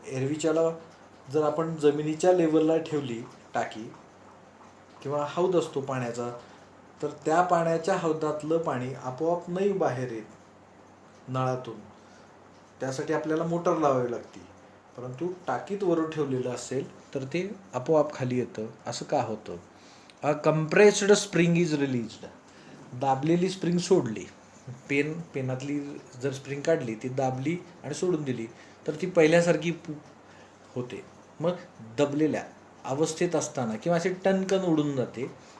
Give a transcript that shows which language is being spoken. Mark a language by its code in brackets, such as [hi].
[mr] एरवीच्याला जर आपण जमिनीच्या लेवलला ठेवली टाकी किंवा हौद असतो पाण्याचा, तर त्या पाण्याच्या हौदातलं पाणी आपोआप नाही बाहेर येत नळातून. त्यासाठी आपल्याला मोटर लावावी लागते. परंतु टाकीत वरून ठेवलेलं असेल तर ते आपोआप खाली येतं. असं का होतं? [en] A compressed spring is released. [mr] दाबलेली spring सोडली. पेनातली जर स्प्रिंग काढली, ती दाबली आणि सोडून दिली तर ती पहिल्यासारखी होते. मग दबलेल्या अवस्थेत असताना किंवा असे टनकन उडून जाते.